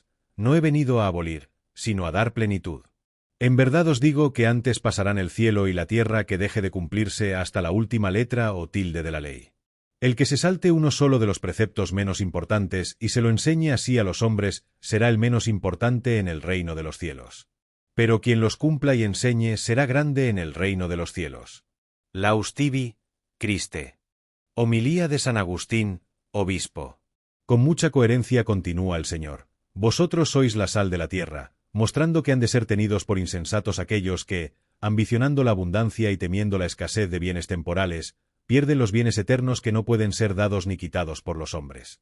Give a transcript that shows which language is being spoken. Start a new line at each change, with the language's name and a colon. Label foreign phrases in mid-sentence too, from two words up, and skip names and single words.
Spanish: No he venido a abolir, sino a dar plenitud. En verdad os digo que antes pasarán el cielo y la tierra que deje de cumplirse hasta la última letra o tilde de la ley. El que se salte uno solo de los preceptos menos importantes y se lo enseñe así a los hombres, será el menos importante en el reino de los cielos. Pero quien los cumpla y enseñe será grande en el reino de los cielos.
Latin: Laus tibi, Christe.
Spanish: Homilía de San Agustín, obispo. Con mucha coherencia continúa el Señor. Vosotros sois la sal de la tierra, mostrando que han de ser tenidos por insensatos aquellos que, ambicionando la abundancia y temiendo la escasez de bienes temporales, pierden los bienes eternos que no pueden ser dados ni quitados por los hombres.